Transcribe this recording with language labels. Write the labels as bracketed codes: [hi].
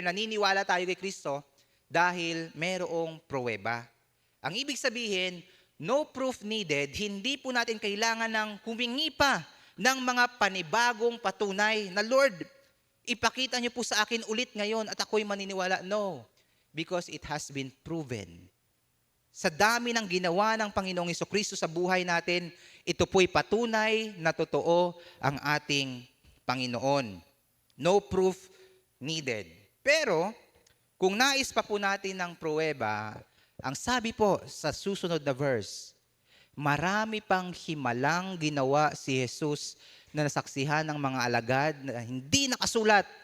[tl] Naniniwala tayo kay Kristo dahil merong pruweba. Ang ibig sabihin, [en] no proof needed, [tl] hindi po natin kailangan ng humingi pa ng mga panibagong patunay na, Lord, ipakita niyo po sa akin ulit ngayon at ako'y maniniwala. [en] No, because it has been proven. [tl] Sa dami ng ginawa ng Panginoong Hesukristo sa buhay natin, ito po'y patunay na totoo ang ating Panginoon. [en] No proof needed. [tl] Pero, kung nais pa po natin ng pruweba, ang sabi po sa susunod na verse, marami pang himalang ginawa si Jesus na nasaksihan ng mga alagad na hindi nakasulat.